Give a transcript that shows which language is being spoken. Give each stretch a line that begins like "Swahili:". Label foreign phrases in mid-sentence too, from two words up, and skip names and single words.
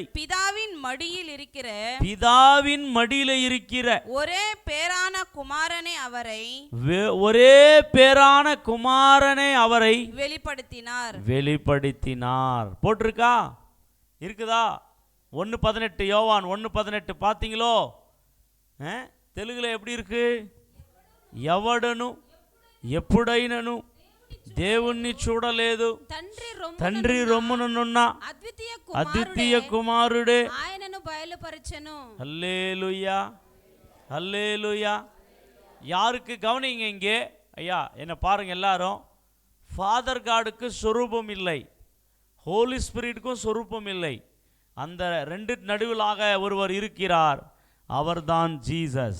Tamil: பிதாவின் மடியில இருக்கிற ஒரே பேரான குமாரனை அவரை வெளிப்படுத்தினார். போட்டிருக்கா? இருக்குதா? 1:18 யோவான் 1:18 பார்த்தீங்களோ? தெலுங்குல எப்படி இருக்கு?
Telugu: ఎవడను ఎప్పుడైనను దేవుణ్ణి చూడలేదు, తండ్రి రొమ్మునున్న అద్వితీయ కుమారుడే ఆయనను బయలుపరచెను.
Tamil: அல்லேலூயா, அல்லேலூயா. யாருக்கு கவனிங்க இங்கே ஐயா, என்ன பாருங்க எல்லாரும்.
English: Father God
Tamil: சொரூபம் இல்லை,
English: Holy Spirit
Tamil: சொரூபம் இல்லை. அந்த ரெண்டு நடுவிலாக ஒருவர் இருக்கிறார், அவர்தான் ஜீசஸ்.